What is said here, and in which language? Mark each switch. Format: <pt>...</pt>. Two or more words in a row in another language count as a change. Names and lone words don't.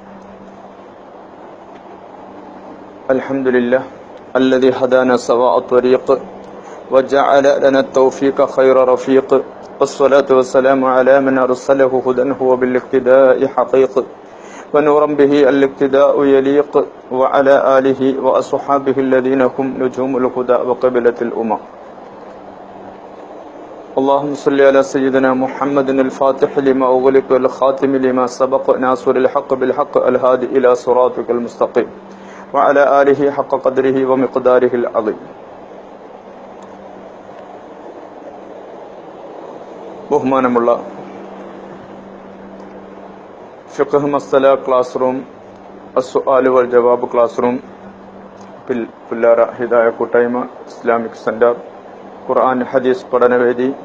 <ar>الحمد لله الذي هدانا سواء الطريق وجعل لنا التوفيق خير رفيق، والصلاة والسلام على من أرسله هدى هو بالاقتداء حقيق، ونورا به الاقتداء يليق، وعلى آله وأصحابه الذين هم نجوم الهدى وقبلة الأمم. اللهم صل على سيدنا محمد الفاتح لما أغلق والخاتم لما سبق ناصر الحق بالحق الهادي إلى صراطك المستقيم وعلى آله حق قدره ومقداره العظيم.</ar> <ml>ബഹുമാനമുള്ള ഫിഖ് മസ്അല ക്ലാസ് റൂം, അസ്സുആൽ വൽ ജവാബ് ക്ലാസ് റൂം, പുല്ലാര ഹിദായ കൂട്ടായ്മ, ഇസ്ലാമിക് സെന്റർ, ഖുർആൻ ഹദീസ് പഠനവേദി,</ml>